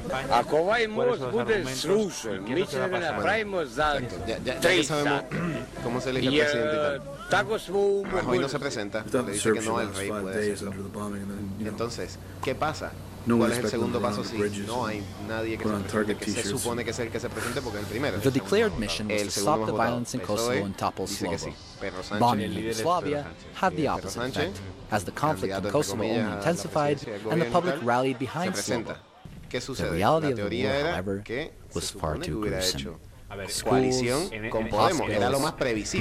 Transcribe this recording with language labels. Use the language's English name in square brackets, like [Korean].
[Serbian] Ako ovaj most bude srušen, mi ćemo da napravimo zakon. Tri sata. [Spanish] Como se elige el presidente y tal. Rajoy no se presenta, le dice que no, el rey puede hacerlo. Entonces, ¿qué pasa? ¿Cuál es el segundo paso si no hay nadie que se presente, que se supone que es el que se presente porque es el primero? [English] The declared mission was to stop the violence in Kosovo and topple Slobo. Bombing in Yugoslavia had the opposite effect, as the conflict in Kosovo only intensified and the public rallied behind Slobo. The reality of the war, however, was far too gruesome. [Spanish] Coalición con Podemos era lo más previsible.